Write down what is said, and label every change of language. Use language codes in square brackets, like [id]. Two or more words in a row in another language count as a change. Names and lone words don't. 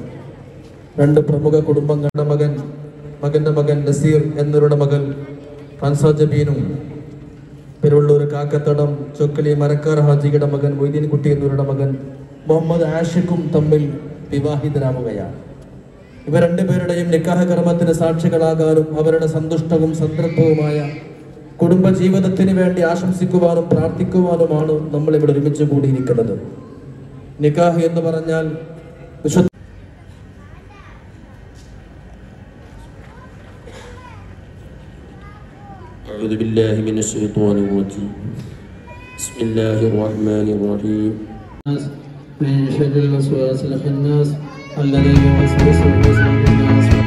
[ml] 2 പ്രമുഖ കുടുംബങ്ങളുടെ മകന്റെ മകൻ നസീർ എന്നവരുടെ മകൾ ഫൻസാജബീനും പെരുവള്ളൂർ കാക്കത്തടം ചൊക്കലി മരക്കാർ ഹാജിയുടെ മകൻ മൊയ്തീൻ കുട്ടി എന്നിവരുടെ മകൻ മുഹമ്മദ് ആഷിഖും തമ്മിൽ വിവാഹിതരാവുകയാണ്. ഇവർ 2 പേരുടെയും നിക്കാഹ് കർമ്മത്തിന് സാക്ഷികളാകാനും അവരുടെ സന്തുഷ്ടവും സംതൃപ്തവുമായ കുടുംബജീവിതത്തിന് വേണ്ടി ആശംസിക്കുവാനും പ്രാർത്ഥിക്കുവാനുമാണ് നമ്മൾ ഇവിടെ ഒരുമിച്ച് കൂടിയിരിക്കുന്നത്. നിക്കാഹ് എന്ന് പറഞ്ഞാൽ [ar] أعوذ بالله من الشيطان الرجيم بسم الله الرحمن الرحيم من شر الوسواس الخناس الذي يوسوس في صدور الناس.